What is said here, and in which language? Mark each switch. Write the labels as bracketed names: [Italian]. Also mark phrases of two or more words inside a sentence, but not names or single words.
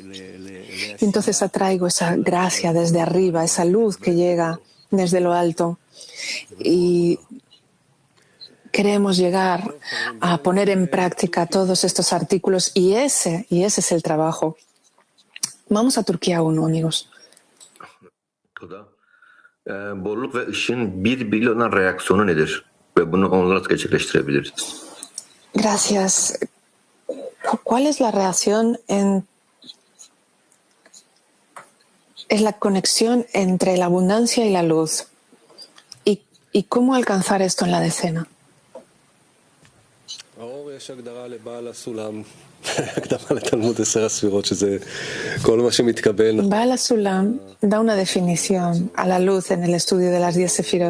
[Spanish] Y entonces atraigo esa gracia desde arriba, esa luz que llega desde lo alto. Y queremos llegar a poner en práctica todos estos artículos y ese es el trabajo. Vamos a Turquía 1, amigos. [Turkish] Bolluk ve ışığın birbiriyle olan reaksiyonu nedir? Ve bunu onunla nasıl gerçekleştirebiliriz? [Spanish] Gracias. ¿Cuál es la reacción es la conexión entre la abundancia y la luz? ¿Y cómo alcanzar esto en la decena? Baal HaSulam da una definición a la luz en el estudio de las 10 sefirot.